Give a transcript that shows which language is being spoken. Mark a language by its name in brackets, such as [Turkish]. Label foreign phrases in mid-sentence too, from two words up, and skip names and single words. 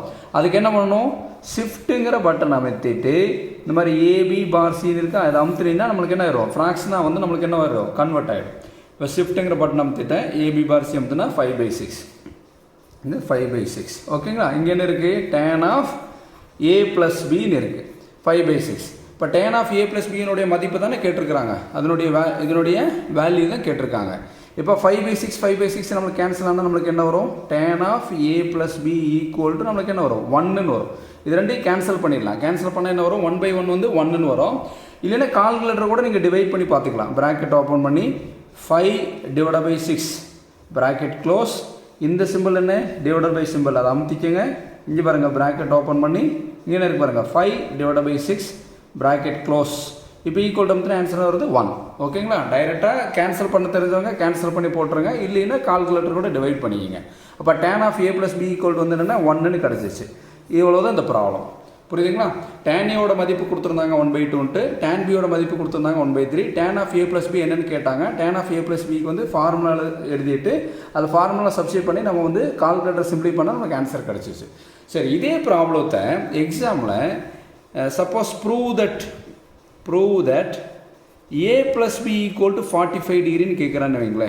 [Tamil] அதுக்கு என்ன பண்ணணும்? ஷிஃப்ட்டுங்கிற பட்டன் அமைத்திட்டு இந்த மாதிரி AB/Cன்னு இருக்கா? அதை அமுத்துனீங்கன்னா நம்மளுக்கு என்ன ஆயிரும்? ஃப்ராக்ஷனாக நம்மளுக்கு என்ன வரும்? கன்வெர்ட் ஆகிடும். இப்போ ஷிஃப்ட்டுங்கிற பட்டன் அமுத்திட்டேன். AB/C அமுத்துனா 5/6. இந்த 5/6. ஓகேங்களா? இங்கே என்ன இருக்குது? [English] tan of A plus B [Tamil] ன்னு இருக்குது 5/6. இப்போ [English] tan of A plus B [Tamil] னுடைய மதிப்பு தானே கேட்டிருக்கிறாங்க. இதனுடைய வேல்யூ தான் கேட்டிருக்காங்க. இப்போ 5/6 நம்மளுக்கு கேன்சல் ஆனால் நம்மளுக்கு என்ன வரும்? [English] tan of A plus B [Tamil] = நம்மளுக்கு என்ன வரும்? 1ன்னு வரும். இது ரெண்டையும் கேன்சல் பண்ணிடலாம். கேன்சல் பண்ணால் என்ன வரும்? 1/1 1ன்னு வரும். இல்லைன்னா கால்குலேட்டர் கூட நீங்கள் டிவைட் பண்ணி பார்த்துக்கலாம். [English] bracket open [Tamil] பண்ணி 5 [English] divide by 6 bracket close. [Tamil] இந்த சிம்பிள் என்ன? [English] divide by symbol, [Tamil] அதை அமுத்திக்கங்க. இங்கே பாருங்கள், [English] bracket open [Tamil] பண்ணி இங்கே இருக்கு பாருங்கள் 5 [English] divide by 6 bracket close. [Tamil] இப்போ [English] equal to answer [Tamil] வருது 1. ஓகேங்களா? டைரெக்டாக கேன்சல் பண்ண தெரிஞ்சவங்க கேன்சல் பண்ணி போட்டுருங்க, இல்லைன்னா கால்குலேட்டர் கூட டிவைட் பண்ணிக்கிங்க. அப்போ [English] tan of a + b equal [Tamil] வந்து என்னென்னா 1ன்னு கிடச்சிச்சு. இவ்வளோ தான் இந்த ப்ராப்ளம். புரியுதுங்களா? tan a மதிப்பு கொடுத்துருந்தாங்க 1/2, tan b மதிப்பு கொடுத்துருந்தாங்க 1/3. [English] tan of a + b [Tamil] என்னன்னு கேட்டாங்க. [English] tan of a + b [Tamil] வந்து ஃபார்முலா எழுதிட்டு அது ஃபார்முலா சப்ஸ்டிட் பண்ணி நம்ம வந்து கால்குலேட்டர் சிம்பிளை பண்ணால் நமக்கு ஆன்சர் கிடச்சிச்சு. சரி, இதே ப்ராப்ளத்தை எக்ஸாமில் [English] suppose prove that a + b = 45 [Tamil] டிகிரின்னு கேட்குறான்னு வைங்களேன்.